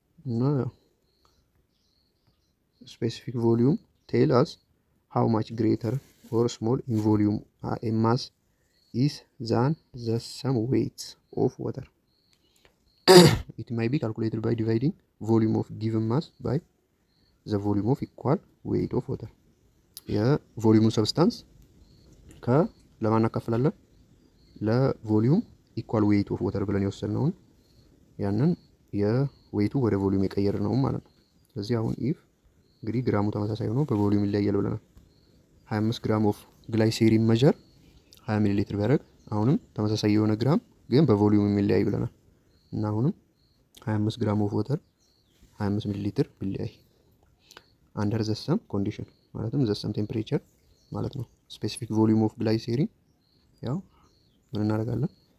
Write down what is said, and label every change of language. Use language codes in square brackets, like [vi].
[en] እና specific volume tell us how much greater or small in volume a mass is than the sum weights of water. It may be calculated by dividing volume of given mass by the volume of equal weight of water. [am] የቮሊዩም ሰብስታንስ ለማን እናካፍላለን? ለቮሊዩም ኢኳል ዌይት ኦፍ ወተር ብለን የወሰድነውን ያንን የዌይቱ ወደ ቮሊዩም የቀየር ነው ማለት ነው። ስለዚህ አሁን ኢፍ እንግዲህ ግራሙ ተመሳሳይ ሆኖ በቮሊዩም ይለያያል ብለናል። 25 ግራም ኦፍ ግላይሴሪን መጀር 20 ሚሊ ሊትር ቢያደርግ አሁንም ተመሳሳይ የሆነ ግራም ግን በቮሊዩም የሚለያይ ብለናል እና አሁንም 25 ግራም ኦፍ ወተር 25 ሚሊ ሊትር ቢለያይ [en] አንደር ዘ ሰም ኮንዲሽን [am] ማለትም ዘ ሰም ቴምፕሬቸር ማለት ነው። ስፔሲፊክ ቮሊዩም ኦፍ ግላይሴሪን ያው ምን እናደርጋለን?